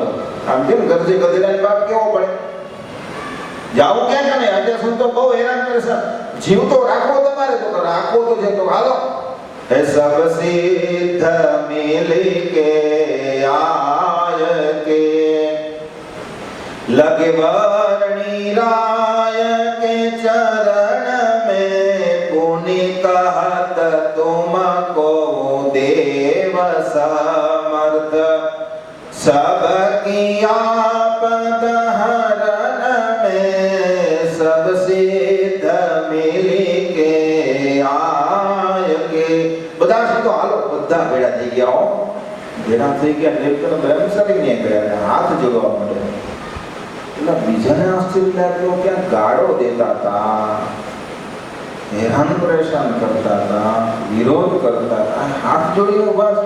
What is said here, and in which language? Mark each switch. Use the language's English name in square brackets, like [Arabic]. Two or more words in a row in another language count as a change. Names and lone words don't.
[Gujarati] આમ કેમ ગરજે ગધેડાની બાપ કેવો પડે? જાવું ક્યાં કે નહીં? અત્યાર સુધી તો બહુ હેરાન કરે છે. જીવતો રાખવો તમારે તો રાખવો તો છે, તો હાલો. [Hindi] हे सब सिद्ध मिल के आय के लगे वर्णी राय के चरण में, पुनि कहत तुमको देव समर्थ, सब की आपद हरण में, सब सिद्ध मिल के आय के. [Gujarati] બધા તો હાલો, બધા ભેળા થઈ ગયા હો. ભેળા થઈ ગયા એટલે બ્રહ્મચારી ને ગયા, હાથ જોડવા માંડે. એટલે બીજાને આશ્ચર્ય લાગ્યો કે ગાળો દેતા હતા, હેરાન પરેશાન કરતા હતા, વિરોધ કરતા હતા, હાથ જોડીને ઉભા છે.